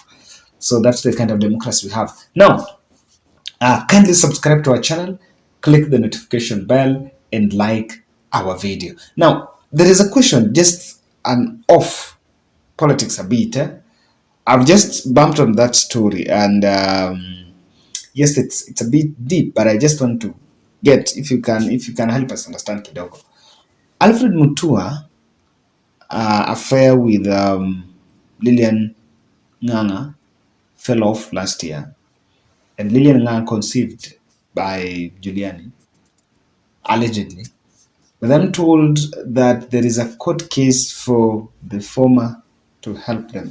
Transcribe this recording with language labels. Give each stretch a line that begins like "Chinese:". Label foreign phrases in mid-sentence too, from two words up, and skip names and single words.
English: So that's the kind of democracy we have. Now, kindly subscribe to our channel, click the notification bell, and like our video. Now, there is a question, just an off politics a bit. I've just bumped on that story, and yes, it's a bit deep, but I just want to get, if you can help us understand kidogo. Alfred Mutua affair with Lilian Nganga fell off last year, and Lilian Nganga conceived by Giuliani, allegedly. But I'm told that there is a court case for the former to help them.